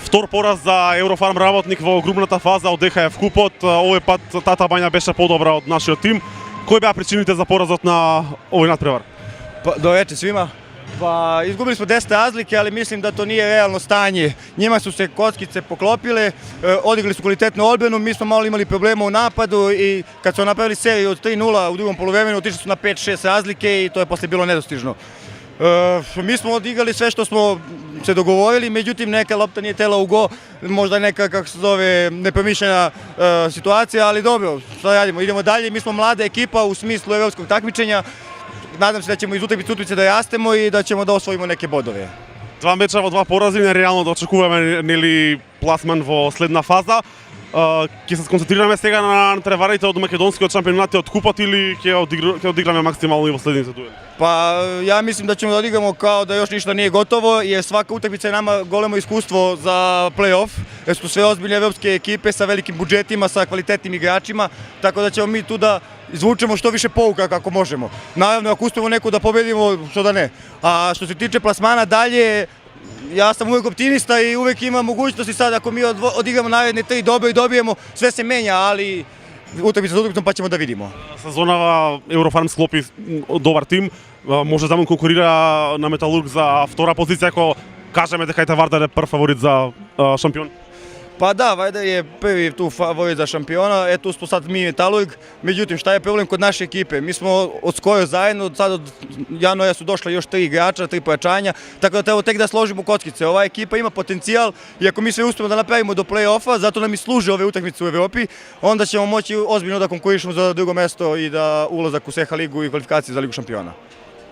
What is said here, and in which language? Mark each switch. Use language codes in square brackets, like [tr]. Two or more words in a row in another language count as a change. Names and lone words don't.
[mk] Втор пораз за Еврофарм работник во групната фаза од ДХФ купот. Овој пат тата бања беше подобра од нашиот тим. Кои беа причините за поразот на овој надпревар? [sr] Dobro večer svima. Pa izgubili smo 10 razlike, ali mislim da to nije realno stanje. Njima su se kockice poklopile, odigrali su kvalitetnu odbranu, mi smo malo imali problema u napadu i kad su napravili seriju od 3:0 u drugom poluvremenu, otišli su na 5-6 razlike i to je posle bilo nedostižno. Mi smo odigrali sve što smo se dogovorili, međutim neka lopta nije tela u go, možda neka, kako se zove, nepromišljena situacija, ali dobro, šta radimo, idemo dalje, mi smo mlada ekipa u smislu evropskog takmičenja. Nadam se da ćemo iz utakmice da rastemo i da ćemo da osvojimo neke bodove. [mk] Два меча во два поraзи, нереално да очекуваме нели пласман во следна фаза. Ќе се сконцентрираме сега на надпреварите од македонскиот шампионат и од купот или ќе одиграме максимално и во следните дуели? [sr] Pa ja mislim da ćemo da odigramo kao da još ništa nije gotovo, jer svaka utakmica je nama golemo iskustvo za play-off, jer su sve ozbiljne evropske ekipe sa velikim budžetima, sa kvalitetnim igračima, tako da ćemo mi tu da izvučemo što više pouka kako možemo. Naravno, ako uspemo neku da pobedimo, što da ne. A što se tiče plasmana dalje, ja sam uvek optimista i uvek ima mogućnosti sad ako mi odigramo naredne 3 dobro i dobijemo, sve se menja, ali utakmica za utakmicom pa ćemo da vidimo. [mk] Сезонава Еврофарм склопи добар тим, може да му конкурира на Металург за втора позиција, ако кажеме дека Ите Вардар е прв фаворит за шампион. [sr] Pa da, Vardar je prvi tu favorit za šampiona, tu smo sad mi Metalurg, međutim šta je problem kod naše ekipe? Mi smo od skoro zajedno, sad od januara su došla još 3 igrača, 3 pojačanja, tako da treba tek da složimo kockice. Ova ekipa ima potencijal i ako mi sve uspemo da napravimo do play-offa, zato nam i služe ove utakmice u Evropi, onda ćemo moći ozbiljno da konkurišemo za drugo mesto i da ulazak u SEHA ligu i kvalifikacije za Ligu šampiona.